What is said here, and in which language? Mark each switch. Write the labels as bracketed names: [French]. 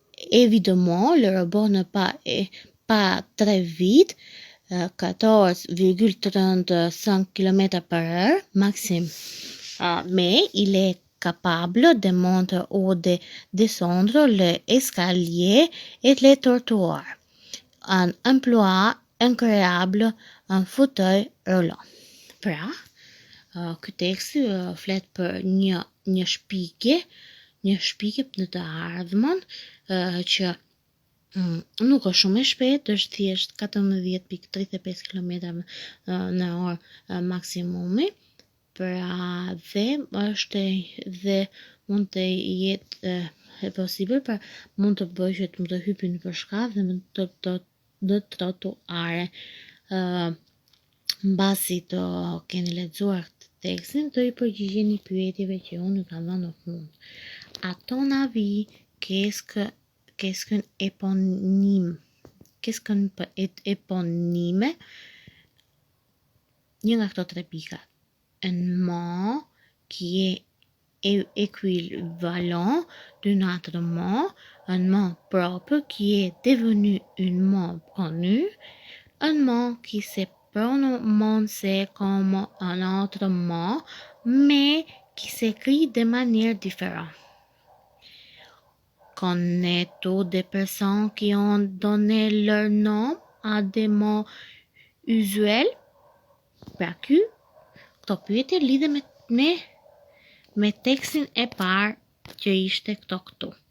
[French] Évidemment, le robot n'est pas très vite, 14,35 km/h maximum, mais il est capable de monter ou de descendre les escaliers et les trottoirs. Un emploi incroyable, un fauteuil roulant. [Albanian] Pra, ky tekst flet për një shpikje në të ardhmen që nuk është shumë e shpejtë, është thjesht 14,35 km/h maksimumi. Pra dhe është dhe mund të jetë e possibël, pra mund të bëjë që të hypin për shkallë dhe mund të trotuare. Mbasi të keni lexuar tekstin, do i përgjigjeni pyetjeve që unë i kam dhënë në fund. [French] À ton avis, qu'est-ce qu'un éponyme? Qu'est-ce qu'un éponyme? [Albanian] Një nga këto 3 pika. [French] Un mot qui est équivalent d'un autre mot, un mot propre qui est devenu un mot connu, un mot qui se prononce comme un autre mot, mais qui s'écrit de manière différente. Connais-tu des personnes qui ont donné leur nom à des mots usuels? [Albanian] Pra këto pyetje lidhen me tekstin e parë që ishte këtu.